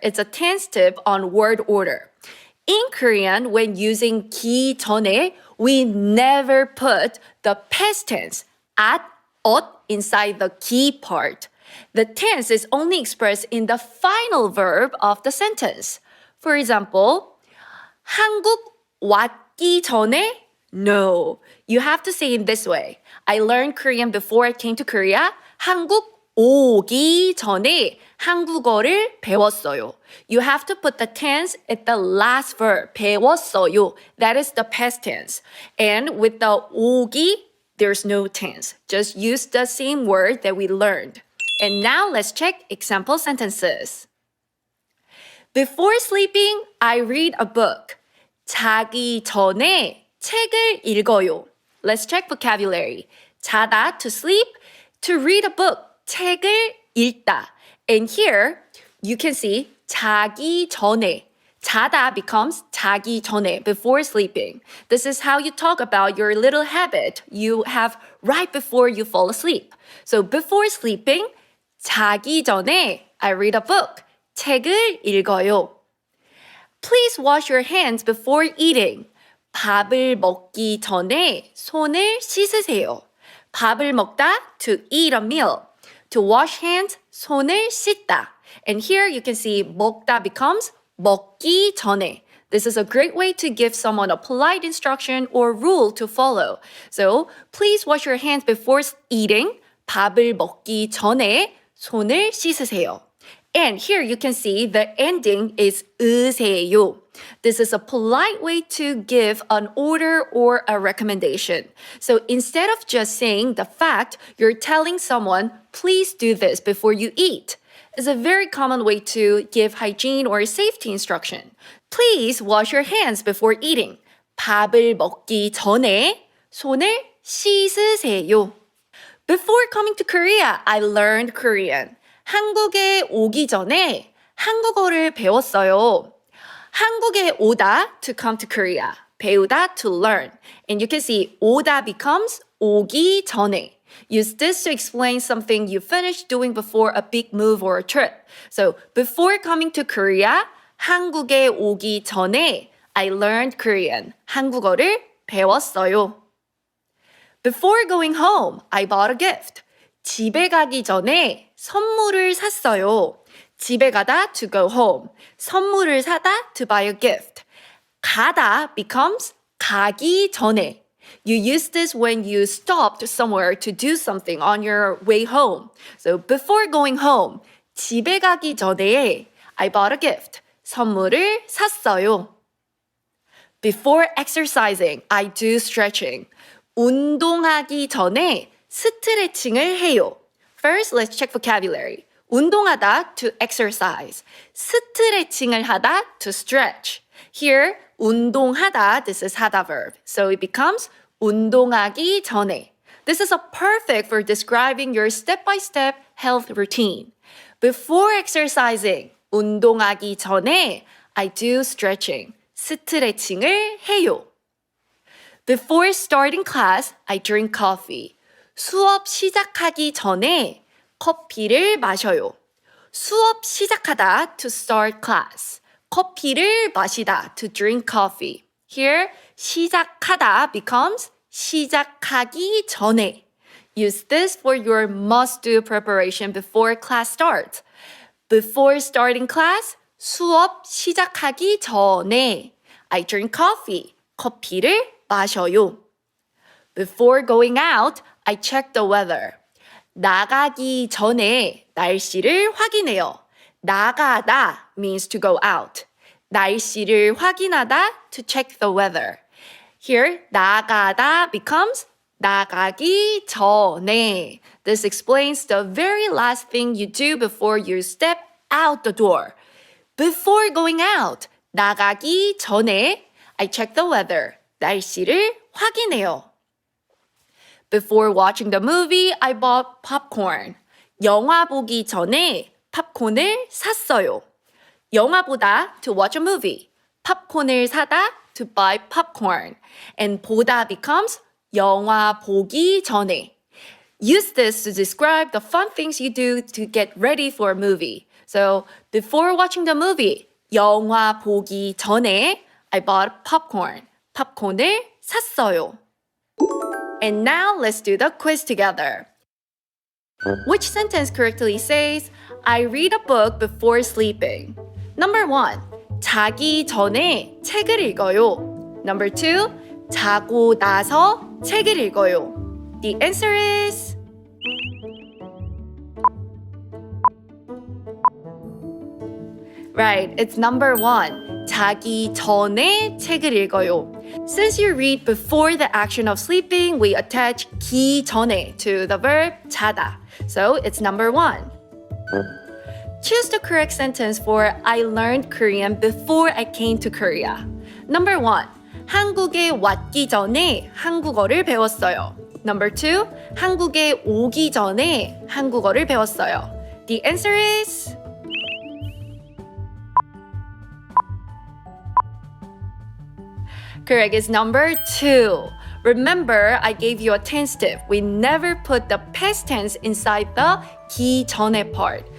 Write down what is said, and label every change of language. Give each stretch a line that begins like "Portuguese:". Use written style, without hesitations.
English: It's a tense tip on word order. In Korean, when using 기 전에, we never put the past tense, at, ot, inside the 기 part. The tense is only expressed in the final verb of the sentence. For example,
Korean: 한국 왔기 전에?
English: No. You have to say it this way. I learned Korean before I came to Korea.
Korean: 한국 오기 전에 한국어를 배웠어요.
English: You have to put the tense at the last verb, 배웠어요. That is the past tense. And with the 오기, there's no tense. Just use the same word that we learned. And now let's check example sentences. Before sleeping, I read a book.
Korean: 자기 전에 책을 읽어요.
English: Let's check vocabulary. 자다, to sleep. To read a book,
Korean: 책을 읽다.
English: And here, you can see
Korean: 자기 전에.
English: 자다 becomes
Korean: 자기 전에,
English: before sleeping. This is how you talk about your little habit you have right before you fall asleep. So before sleeping,
Korean: 자기 전에
English: I read a book.
Korean: 책을 읽어요.
English: Please wash your hands before eating.
Korean: 밥을 먹기 전에 손을 씻으세요. 밥을 먹다,
English: to eat a meal. To wash hands,
Korean: 손을 씻다.
English: And here you can see 먹다 becomes
Korean: 먹기 전에.
English: This is a great way to give someone a polite instruction or rule to follow. So, please wash your hands before eating.
Korean: 밥을 먹기 전에 손을 씻으세요.
English: And here you can see the ending is 으세요. This is a polite way to give an order or a recommendation. So instead of just saying the fact, you're telling someone, please do this before you eat. It's a very common way to give hygiene or safety instruction. Please wash your hands before eating.
Korean: 밥을 먹기 전에 손을 씻으세요.
English: Before coming to Korea, I learned Korean.
Korean: 한국에 오기 전에 한국어를 배웠어요. 한국에 오다,
English: to come to Korea. 배우다, to learn. And you can see 오다 becomes
Korean: 오기 전에.
English: Use this to explain something you finished doing before a big move or a trip. So, before coming to Korea,
Korean: 한국에 오기 전에
English: I learned Korean.
Korean: 한국어를 배웠어요.
English: Before going home, I bought a gift.
Korean: 집에 가기 전에 선물을 샀어요. 집에 가다,
English: to go home.
Korean: 선물을 사다,
English: to buy a gift.
Korean: 가다
English: becomes
Korean: 가기 전에.
English: You use this when you stopped somewhere to do something on your way home. So before going home,
Korean: 집에 가기 전에
English: I bought a gift.
Korean: 선물을 샀어요.
English: Before exercising, I do stretching.
Korean: 운동하기 전에 스트레칭을 해요.
English: First, let's check vocabulary. 운동하다, to exercise.
Korean: 스트레칭을 하다,
English: to stretch. Here, 운동하다, this is 하다 verb. So it becomes
Korean: 운동하기 전에.
English: This is a perfect for describing your step-by-step health routine. Before exercising,
Korean: 운동하기 전에
English: I do stretching.
Korean: 스트레칭을 해요.
English: Before starting class, I drink coffee.
Korean: 수업 시작하기 전에 커피를 마셔요. 수업 시작하다,
English: to start class.
Korean: 커피를 마시다,
English: to drink coffee. Here,
Korean: 시작하다
English: becomes
Korean: 시작하기 전에.
English: Use this for your must-do preparation before class starts. Before starting class,
Korean: 수업 시작하기 전에
English: I drink coffee.
Korean: 커피를 마셔요.
English: Before going out, I check the weather.
Korean: 나가기 전에 날씨를 확인해요.
English: 나가다 means to go out.
Korean: 날씨를 확인하다,
English: to check the weather. Here,
Korean: 나가다
English: becomes
Korean: 나가기 전에.
English: This explains the very last thing you do before you step out the door. Before going out,
Korean: 나가기 전에
English: I check the weather.
Korean: 날씨를 확인해요.
English: Before watching the movie, I bought popcorn.
Korean: 영화 보기 전에 팝콘을 샀어요. 영화 보다,
English: to watch a movie.
Korean: 팝콘을 사다,
English: to buy popcorn. And 보다 becomes 영화 보기 전에. Use this to describe the fun things you do to get ready for a movie. So, before watching the movie,
Korean: 영화 보기 전에
English: I bought popcorn.
Korean: 팝콘을 샀어요.
English: And now let's do the quiz together. Which sentence correctly says, I read a book before sleeping? Number 1,
Korean: 자기 전에 책을 읽어요.
English: Number 2,
Korean: 자고 나서 책을 읽어요.
English: The answer is right, it's number 1.
Korean: 자기 전에 책을 읽어요.
English: Since you read before the action of sleeping, we attach 기 전에 to the verb 자다. So it's number 1. Choose the correct sentence for I learned Korean before I came to Korea. Number 1.
Korean: 한국에 왔기 전에 한국어를 배웠어요.
English: Number 2.
Korean: 한국에 오기 전에 한국어를 배웠어요.
English: The answer is correct is number 2. Remember, I gave you a tense tip. We never put the past tense inside the 기 전에 part.